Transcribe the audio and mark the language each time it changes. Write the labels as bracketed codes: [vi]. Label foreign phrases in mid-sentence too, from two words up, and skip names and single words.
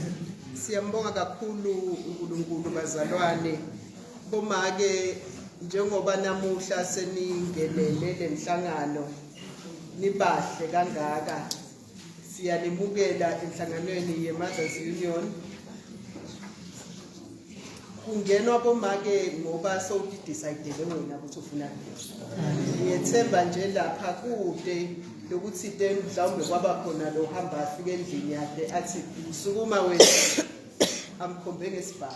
[zu] Siyambonga kakhulu uNkulunkulu bazalwane bomake njengoba namuhla seningenele lenhlangano nibahle kangaka. Siyalimukela enhlanganweni yeMothers Union. Kungenwa bomake ngoba sowudidicide wena ukuthi ufuna ukuthi. Ngiyethemba nje lapha kude lokuthi mhlawumbe kwaba khona lo hamba afike endlini yakhe athi sukuma wena amkhombe ngesibhamu.